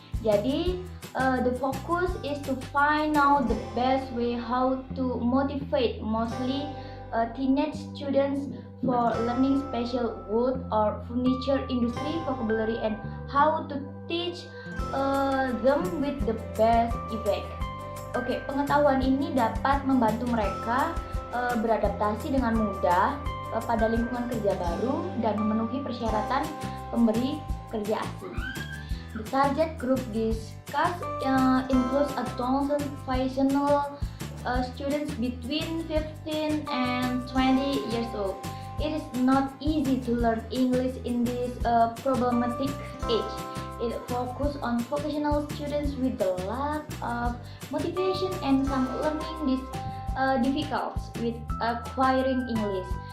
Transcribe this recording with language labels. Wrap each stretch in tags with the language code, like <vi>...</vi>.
<id>Jadi</id> <en>the focus is to find out the best way how to motivate mostly teenage students for learning special wood or furniture industry vocabulary and how to teach them with the best effect.</en> <id>Oke, pengetahuan ini dapat membantu mereka beradaptasi dengan mudah pada lingkungan kerja baru dan memenuhi persyaratan pemberi kerja asing.</id> <en>The target group discussed includes adolescent vocational students between 15 and 20 years old. It is not easy to learn English in this problematic age. It focuses on vocational students with a lot of motivation and some learning difficulties with acquiring English.</en>